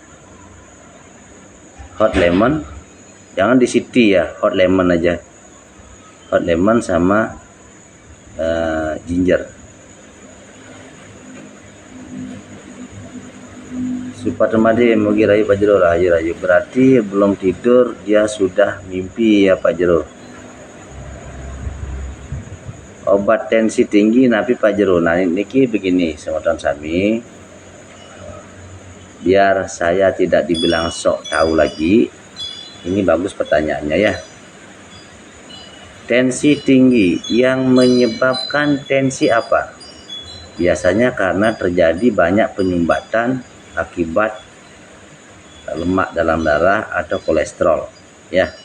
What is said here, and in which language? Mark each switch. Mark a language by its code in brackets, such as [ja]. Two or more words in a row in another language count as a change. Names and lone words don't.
[en] Hot lemon, [id] jangan di city ya, [en] hot lemon [id] aja, [en] hot lemon [id] sama ginger. Supatemadi Mugi Rayu Pak Jero, rayu berarti belum tidur dia sudah mimpi ya Pak Jero. Obat tensi tinggi napi Pak Jero. Nah niki begini [ban] semoton sami, [id] biar saya tidak dibilang sok tahu lagi. Ini bagus pertanyaannya ya. Tensi tinggi, yang menyebabkan tensi apa? Biasanya karena terjadi banyak penyumbatan akibat lemak dalam darah atau kolesterol, ya.